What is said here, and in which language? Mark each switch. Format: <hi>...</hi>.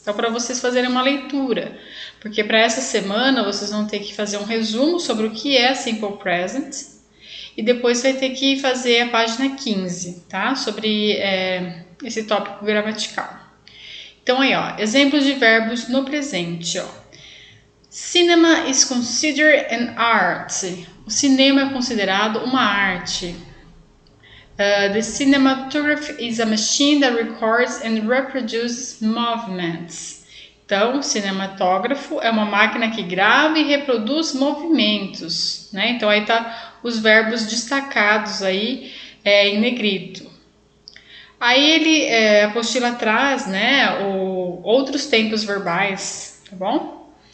<pt>Então, para vocês fazerem uma leitura, porque para essa semana vocês vão ter que fazer um resumo sobre o que é Simple Present e depois vai ter que fazer a página 15, tá? Sobre esse tópico gramatical. Então, aí, ó, exemplos de verbos no presente, ó.</pt> <en>Cinema is considered an art.</en> <pt>O cinema é considerado uma arte.</pt> <en>The cinematograph is a machine that records and reproduces movements.</en> <pt>Então, cinematógrafo é uma máquina que grava e reproduz movimentos, né? Então, aí tá os verbos destacados aí em negrito. Aí a apostila traz, né, outros tempos verbais, tá bom?</pt>